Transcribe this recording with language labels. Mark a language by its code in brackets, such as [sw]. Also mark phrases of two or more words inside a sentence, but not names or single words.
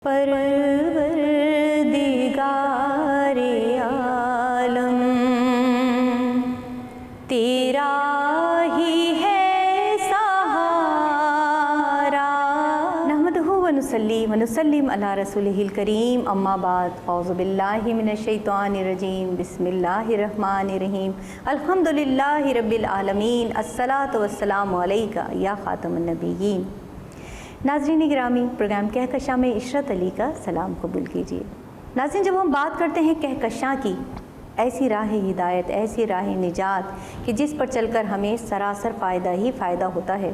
[ur] پروردگار عالم تیرا ہی ہے سہارا [ar] نحمده ونصلي ونسلم على رسوله الكريم أما بعد أعوذ بالله من الشيطان الرجيم بسم الله الرحمن الرحيم الحمد لله رب العالمين الصلاة والسلام عليك يا خاتم النبيين. [ur] ناظرین گرامی، پروگرام کہکشاں میں عشرت علی کا سلام قبول کیجیے. ناظرین، جب ہم بات کرتے ہیں کہکشاں کی، ایسی راہ ہدایت، ایسی راہ نجات کہ جس پر چل کر ہمیں سراسر فائدہ ہی فائدہ ہوتا ہے.